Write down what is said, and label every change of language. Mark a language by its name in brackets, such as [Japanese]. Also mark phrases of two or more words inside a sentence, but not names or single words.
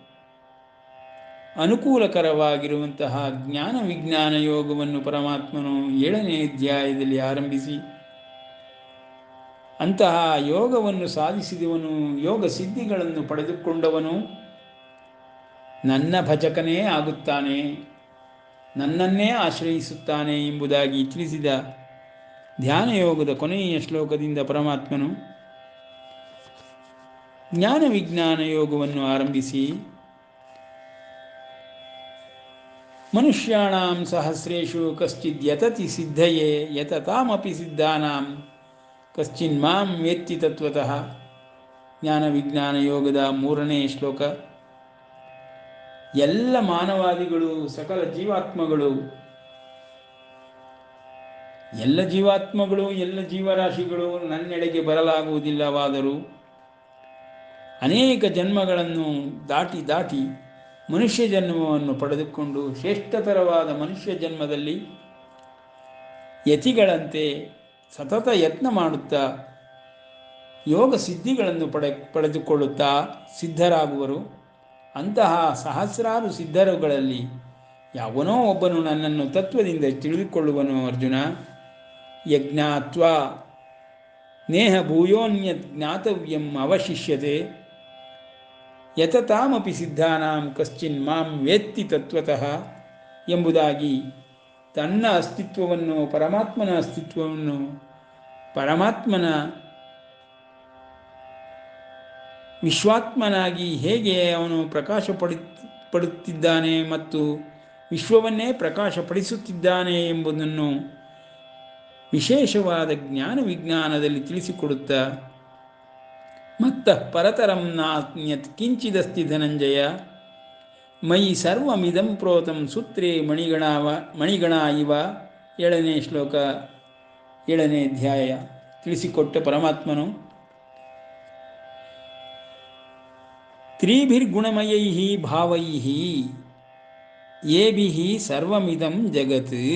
[Kannada] ಅನುಕೂಲಕರವಾಗಿರುವಂತಹ ಜ್ಞಾನ ವಿಜ್ಞಾನ ಯೋಗವನ್ನು ಪರಮಾತ್ಮನು 7ನೇ ಅಧ್ಯಾಯದಲ್ಲಿ ಆರಂಭಿಸಿ ಅಂತಹ ಯೋಗವನ್ನು ಸಾಧಿಸಿದವನು, ಯೋಗ ಸಿದ್ಧಿಗಳನ್ನು ಪಡೆದುಕೊಂಡವನು ನನ್ನ ಭಜಕನೇ ಆಗುತ್ತಾನೆ, ನನ್ನನ್ನೇ ಆಶ್ರಯಿಸುತ್ತಾನೆ ಎಂಬುದಾಗಿ ತಿಳಿಸಿದ ಧ್ಯಾನ ಯೋಗದ ಕೊನೆಯ ಶ್ಲೋಕದಿಂದ ಪರಮಾತ್ಮನು ಜ್ಞಾನ ವಿಜ್ಞಾನ ಯೋಗವನ್ನು ಆರಂಭಿಸಿ [Sanskrit] ಮನುಷ್ಯಾಣಾಂ ಸಹಸ್ರೇಷು ಕಶ್ಚಿದ್ ಯತತಿ ಸಿದ್ಧಯೇ ಯತತಾಮಪಿ ಸಿದ್ಧಾನಾಂ ಕಶ್ಚಿನ್ ಮಾಂ ವೇತ್ತಿ ತತ್ವತಃ. [Kannada] ಜ್ಞಾನ ವಿಜ್ಞಾನ ಯೋಗದ 3ನೇ ಶ್ಲೋಕ. ಎಲ್ಲ ಮಾನವಾದಿಗಳು, ಸಕಲ ಜೀವಾತ್ಮಗಳು, ಎಲ್ಲ ಜೀವರಾಶಿಗಳು ನನ್ನೆಡೆಗೆ ಬರಲಾಗುವುದಿಲ್ಲವಾದರೂ ಅನೇಕ ಜನ್ಮಗಳನ್ನು ದಾಟಿ ಮನುಷ್ಯ ಜನ್ಮವನ್ನು ಪಡೆದುಕೊಂಡು ಶ್ರೇಷ್ಠತರವಾದ ಮನುಷ್ಯ ಜನ್ಮದಲ್ಲಿ ಯತಿಗಳಂತೆ ಸತತ ಯತ್ನ ಮಾಡುತ್ತಾ ಯೋಗ ಸಿದ್ಧಿಗಳನ್ನು ಪಡೆದುಕೊಳ್ಳುತ್ತಾ ಸಿದ್ಧರಾಗುವರು. ಅಂತಹ ಸಹಸ್ರಾರು ಸಿದ್ಧರುಗಳಲ್ಲಿ ಯಾವನೋ ಒಬ್ಬನು ನನ್ನನ್ನು ತತ್ವದಿಂದ ತಿಳಿದುಕೊಳ್ಳುವನು. [Sanskrit] ಅರ್ಜುನ, ಯಜ್ಞಾತ್ವಾ ನೇಹ ಭೂಯೋನ್ಯತ್ ಜ್ಞಾತವ್ಯಂ ಅವಶಿಷ್ಯತೆ ಯತತಾಮಪಿ ಸಿದ್ಧಾನಾಂ ಕಶ್ಚಿನ್ ಮಾಂ ವೇತ್ತಿ ತತ್ವತಃ [Kannada] ಎಂಬುದಾಗಿ ತನ್ನ ಅಸ್ತಿತ್ವವನ್ನು, ಪರಮಾತ್ಮನ ಅಸ್ತಿತ್ವವನ್ನು, ಪರಮಾತ್ಮನ ವಿಶ್ವಾತ್ಮನಾಗಿ ಹೇಗೆ ಅವನು ಪಡುತ್ತಿದ್ದಾನೆ ಮತ್ತು ವಿಶ್ವವನ್ನೇ ಪ್ರಕಾಶಪಡಿಸುತ್ತಿದ್ದಾನೆ ಎಂಬುದನ್ನು ವಿಶೇಷವಾದ ಜ್ಞಾನ ವಿಜ್ಞಾನದಲ್ಲಿ ತಿಳಿಸಿಕೊಡುತ್ತಾ, [Sanskrit] ಮತ್ತಃ ಪರತರಂ ನಾನ್ಯತ್ ಕಿಂಚಿದಸ್ತಿ ಧನಂಜಯ ಮಯಿ ಸರ್ವಮಿದಂ ಪ್ರೋತಂ ಸೂತ್ರೇ ಮಣಿಗಣ ಇವ [Kannada] 7ನೇ ಶ್ಲೋಕ 7ನೇ ಅಧ್ಯಾಯ ತಿಳಿಸಿಕೊಟ್ಟ ಪರಮಾತ್ಮನು [Sanskrit] ತ್ರಿಭಿರ್ಗುಣಮಯೈಃ ಭಾವೈಃ ಏಭಿಃ ಸರ್ವಮಿದಂ ಜಗತ್.